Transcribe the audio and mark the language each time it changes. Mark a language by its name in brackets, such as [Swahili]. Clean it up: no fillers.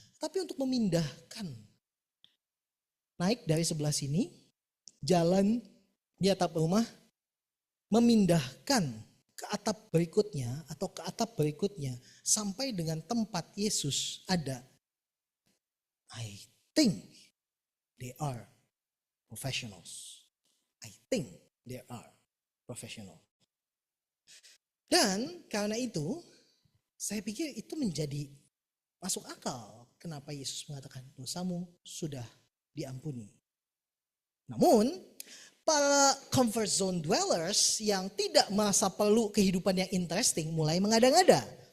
[Indonesian] Tapi untuk memindahkan, naik dari sebelah sini, jalan di atap rumah, memindahkan ke atap berikutnya atau ke atap berikutnya sampai dengan tempat Yesus ada. [English] I think they are professionals. I think they are professional. [Indonesian] Dan karena itu saya pikir itu menjadi masuk akal kenapa Yesus mengatakan dosamu sudah diampuni. Namun para [English] comfort zone dwellers [Indonesian] yang tidak merasa perlu kehidupan yang interesting mulai mengada-ngada.